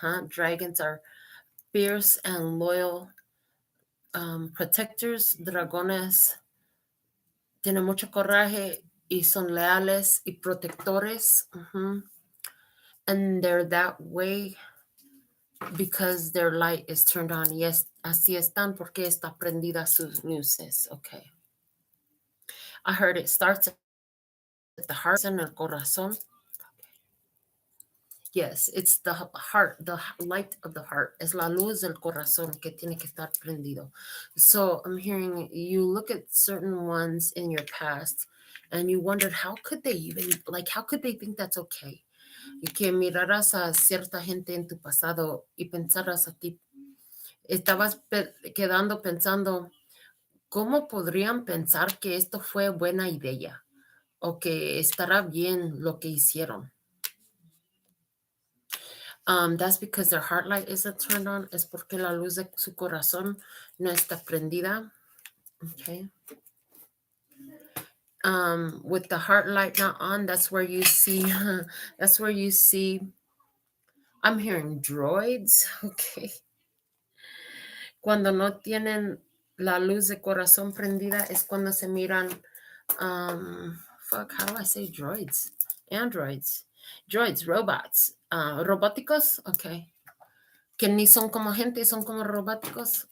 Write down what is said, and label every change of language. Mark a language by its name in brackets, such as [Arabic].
[English] Dragons are fierce and loyal protectors. [Spanish] Dragones tienen mucho coraje y son leales y protectores. [English] And they're that way because their light is turned on. [Spanish] Yes, así están porque está prendida sus luces. [English] Okay. I heard it starts at the heart and el corazón. Yes, it's the heart, the light of the heart. [Spanish] Es la luz del corazón que tiene que estar prendido. [English] So I'm hearing you look at certain ones in your past and you wondered how could they even, like, how could they think that's okay? [Spanish] Y que miraras a cierta gente en tu pasado y pensaras a ti, estabas quedando pensando, ¿cómo podrían pensar que esto fue buena idea? O que estará bien lo que hicieron. [English] That's because their heart light isn't turned on. [Spanish] Es porque la luz de su corazón no está prendida. [English] Okay. With the heart light not on, that's where you see, I'm hearing droids. Okay. [Spanish] Cuando no tienen la luz de corazón prendida es cuando se miran, [English] how do I say droids? Androids. Droids, robots. [Spanish] Robóticos, okay. Que ni son como gente, son como robóticos.